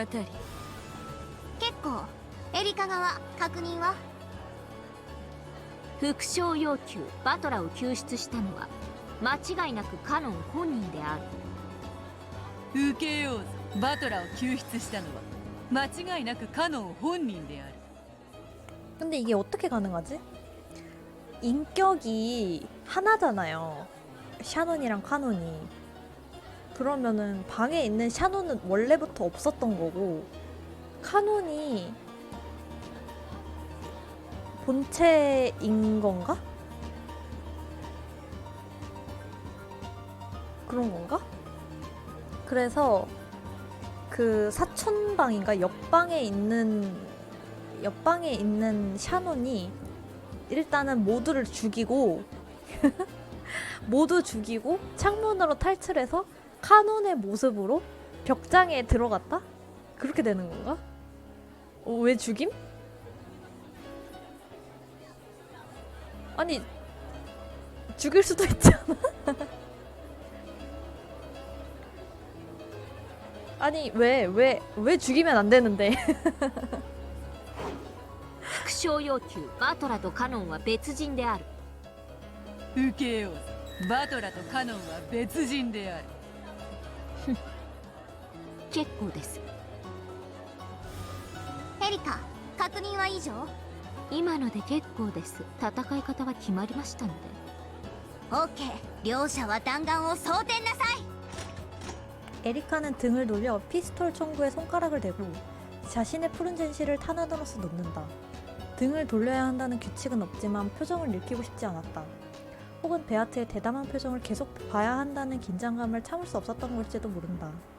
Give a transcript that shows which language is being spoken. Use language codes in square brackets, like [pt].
[ja] 結構。エリカ側確認は？副賞要求、バトラを救出したのは間違いなくカノン本人である。受けようぞ。バトラを救出したのは間違いなくカノン本人である。 [ko] 근데 이게 어떻게 가능하지? 인격이 하나잖아요. 샤논이랑 카논이. 그러면은 방에 있는 샤논은 원래부터 없었던 거고 카논이 본체인 건가? 그런 건가? 그래서 그 사촌방인가 옆방에 있는 샤논이 일단은 모두를 죽이고 모두 죽이고 창문으로 탈출해서 카논의 모습으로 벽장에 들어갔다? 그렇게 되는 건가? 왜 죽임? 아니 죽일 수도 있잖아. 아니 왜 죽이면 안 되는데? [ja] 副賞要求、バトラとカノンは別人である。受けようぞ。バトラとカノンは別人である。結構です。エリカ、確認は以上？今ので結構です。戦い方は決まりましたので。 [en] OK。 [ja] 両者は弾丸を装填なさい。 [ko] 에리카는 등을 돌려 피스톨 총구에 손가락을 대고 자신의 푸른 젠시를 탄 안으로서 넣는다. 등을 돌려야 한다는 규칙은 없지만 표정을 읽히고 싶지 않았다. 혹은 베아트의 대담한 표정을 계속 봐야 한다는 긴장감을 참을 수 없었던 걸지도 모른다.